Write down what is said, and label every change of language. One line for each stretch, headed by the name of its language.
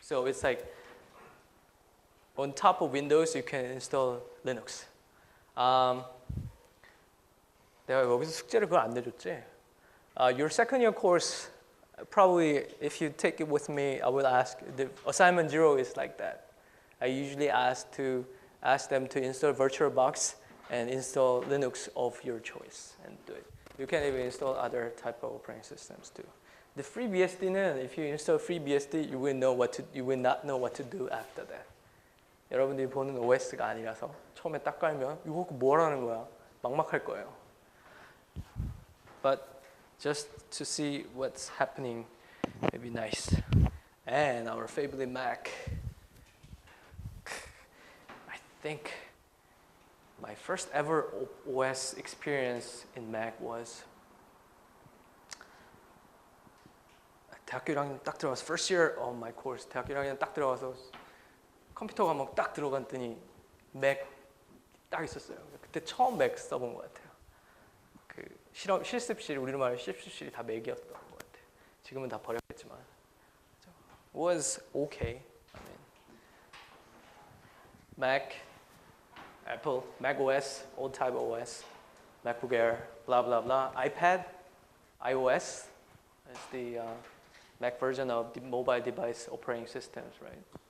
English: So it's like on top of Windows you can install Linux.
Korean: 내가 여기서 숙제를 그걸 안 내줬지.
English: Your second year course, probably if you take it with me, I will ask. The assignment 0 is like that. I usually ask them to install VirtualBox and install Linux of your choice and do it. You can even install other type of operating systems too. The FreeBSD는 if you install FreeBSD, you will not know what to do after that.
Korean: 여러분들이 보는 OS가 아니라서 처음에 딱 깔면 이거 뭐라는 거야? 막막할 거예요.
English: But just to see what's happening, it'd be nice. And our favorite Mac. I think my first ever OS experience in Mac was
Korean: 대학교 1학년 딱 들어가서
English: first year of my course
Korean: 대학교 1학년 딱 들어가서 컴퓨터 과목 딱 들어갔더니 맥 딱 있었어요. 그때 처음 맥 써본 것 같아요. 그 실습실 우리로 말하면 실습실이 다 맥이었던 것 같아요. 지금은 다 버렸겠지만
English: it was okay. I mean, Mac, Apple, Mac OS, old type OS, MacBook Air, blah blah blah. iPad, iOS is the Mac version of the mobile device operating systems, right?